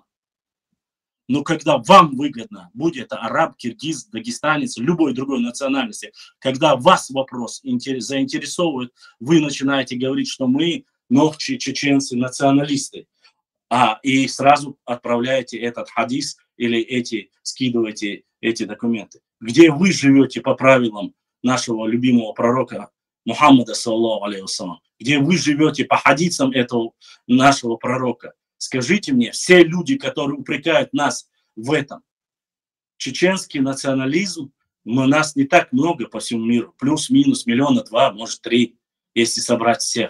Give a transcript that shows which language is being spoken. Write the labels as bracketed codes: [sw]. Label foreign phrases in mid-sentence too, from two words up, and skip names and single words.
[ru] Но когда вам выгодно, будь это араб, киргиз, дагестанец, любой другой национальности, когда вас вопрос заинтересовывает, вы начинаете говорить, что мы, нохчи, чеченцы, националисты, и сразу отправляете этот хадис или скидываете эти документы. Где вы живете по правилам нашего любимого пророка Мухаммада, [ar] صلى الله عليه وسلم, [ru] где вы живете по хадисам этого нашего пророка? Скажите мне, все люди, которые упрекают нас в этом, чеченский национализм, нас не так много по всему миру, плюс-минус 1-2 миллиона, может 3, если собрать всех.